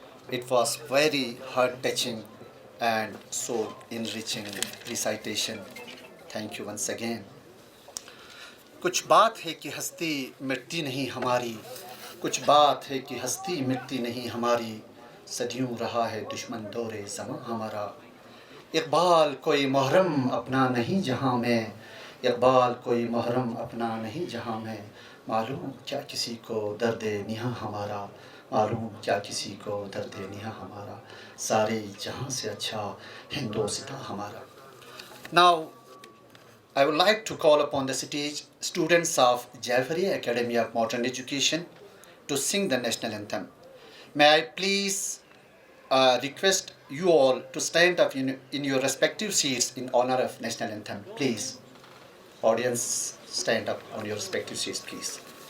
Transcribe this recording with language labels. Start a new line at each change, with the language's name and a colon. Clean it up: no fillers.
English: It was very heart-touching and so enriching recitation. Thank you once again.
Urdu: کچھ بات ہے کہ ہستی مٹتی نہیں ہماری، کچھ بات ہے کہ ہستی مٹتی نہیں ہماری، صدیوں رہا ہے دشمن دور زماں ہمارا۔ اقبال کوئی محرم اپنا نہیں جہاں میں، اقبال کوئی محرم اپنا نہیں جہاں میں، معلوم کیا کسی کو درد نہاں ہمارا، معلوم کیا کسی کو درد نہاں ہمارا، سارے جہاں سے اچھا ہندوستاں ہمارا۔ Now
English: I would like to call upon the stage students of Jaifaria Academy of Modern Education to sing the national anthem. May I please request you all to stand up in your respective seats in honor of national anthem. Please, audience, stand up on your respective seats, please.